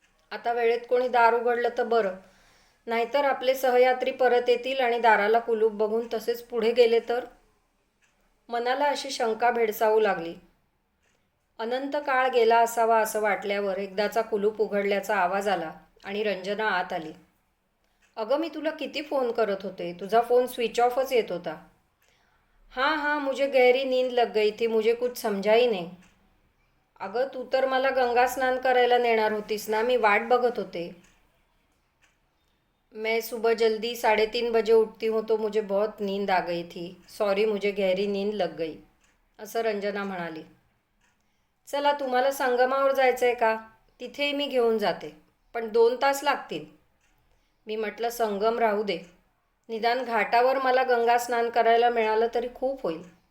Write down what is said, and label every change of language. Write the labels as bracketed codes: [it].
[mr] आता वेळेत कोणी दार उघडलं तर बरं, नाहीतर आपले सहयात्री परत येतील आणि दाराला कुलूप बघून तसेच पुढे गेले तर. मनाला अशी शंका भेडसावू लागली. अनंत काळ गेला असावा असं वाटल्यावर एकदाचा कुलूप उघडल्याचा आवाज आला आणि रंजना आत आली. अगं, मी तुला किती फोन करत होते, तुझा फोन स्विच ऑफच येत होता. [hi] हाँ हाँ, मुझे गहरी नींद लग गई थी, मुझे कुछ समझा ही नहीं. [mr] अगं, तू तर मला गंगा स्नान करायला नेणार होतीस ना, मी वाट बघत होते. [hi] मैं सुबह जल्दी 3:30 बजे उठती हूँ तो मुझे बहुत नींद आ गई थी. सॉरी, मुझे गहरी नींद लग गई, [mr] असं रंजना म्हणाली. चला, तुम्हाला संगमावर जायचं आहे का? तिथेही मी घेऊन जाते, पण 2 तास लागतील. मी म्हटलं, संगम राहू दे, निदान घाटावर मला गंगा स्नान करायला मिळालं तरी खूप होईल.